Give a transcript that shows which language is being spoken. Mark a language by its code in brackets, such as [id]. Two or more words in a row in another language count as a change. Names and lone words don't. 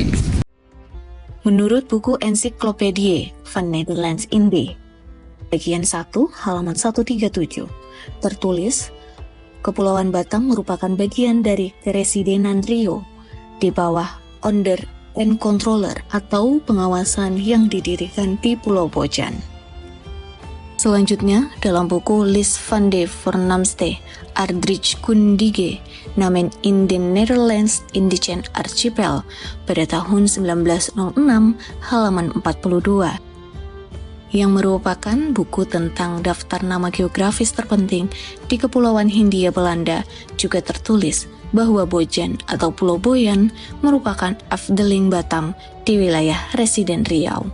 [id] Menurut buku Encyclopedie van Nederlands Indie, bagian 1 halaman 137, tertulis Kepulauan Batam merupakan bagian dari Keresidenan Riau di bawah [nl] Onder en Controller [id] atau pengawasan yang didirikan di Pulau Bojan. Selanjutnya, dalam buku Lis van de Voornaamste Aardrijkskundige Namen in the Netherlands Indigene Archipel pada tahun 1906 halaman 42, yang merupakan buku tentang daftar nama geografis terpenting di Kepulauan Hindia Belanda, juga tertulis bahwa Bojan atau Pulau Boyan merupakan Afdeling Batam di wilayah Residen Riau.